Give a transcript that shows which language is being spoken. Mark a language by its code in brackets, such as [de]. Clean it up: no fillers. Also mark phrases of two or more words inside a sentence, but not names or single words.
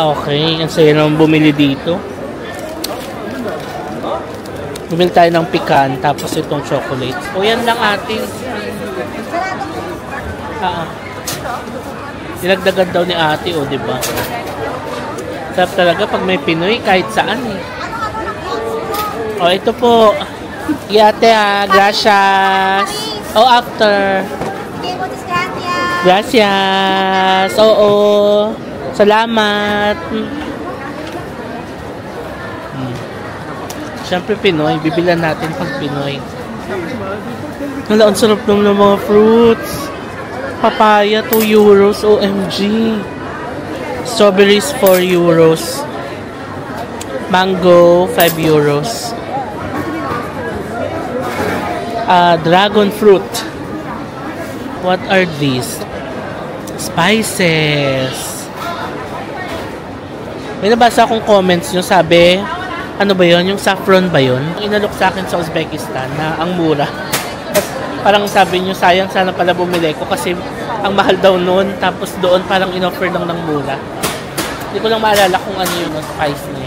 [tl] Okay, ang saya naman bumili dito. Bumili tayo ng pecan, tapos itong chocolate. O yan lang ate. Dinagdagan daw ni ate, o diba? Sarap talaga pag may Pinoy kahit saan eh. O ito po. Ate ha, gracias. O after. Gracias. Oo. Salamat. Siyempre Pinoy, bibilan natin pag Pinoy. Wala, ang sarap naman ng mga fruits. [en] Papaya, 2 euros. OMG. Strawberries, 4 euros. Mango, 5 euros. Dragon fruit. What are these? Spices. [tl] May nabasa akong comments nyo, sabi, ano ba yun? Yung saffron ba yun? Inalok sa akin sa Uzbekistan na ang mura. Parang sabi nyo, sayang sana pala bumili ko kasi ang mahal daw noon. Tapos doon parang in-offer lang ng mura. Hindi ko lang maalala kung ano yung spice niya.